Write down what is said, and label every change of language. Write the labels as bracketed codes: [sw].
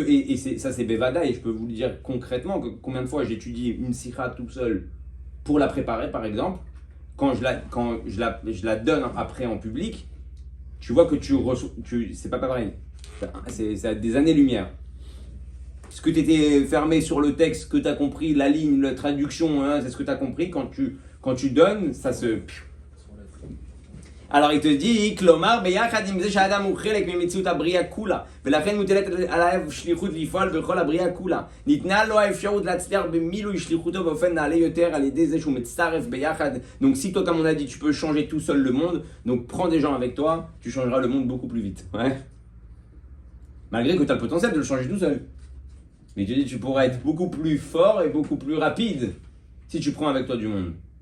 [fr] Et ça, c'est Bevada, et je peux vous le dire concrètement que combien de fois j'étudie une sikha tout seul pour la préparer, par exemple, quand je la donne après en public, tu vois que c'est pas pareil. C'est à des années-lumière. Ce que tu étais fermé sur le texte, que tu as compris, la ligne, la traduction, hein, c'est ce que tu as compris, quand tu donnes, ça se. Alors il te dit, Klomar, [he] ביחד עם זה שהאדם הוא חלק ממציאות הבריאה כולה, ולכן מוטלת עליו שליחות לפעול בכל הבריאה כולה. ניתנה לו האפשרות להצליח במילוי שליחותו באופן נעלה יותר על ידי זה שהוא מצטרף ביחד. [fr] Donc si toi, comme on a dit, tu peux changer tout seul le monde, donc prends des gens avec toi, tu changeras le monde beaucoup plus vite. Ouais. Malgré que tu as le potentiel de le changer tout seul. Mais tu dis, tu pourrais être beaucoup plus fort et beaucoup plus rapide si tu prends avec toi du monde.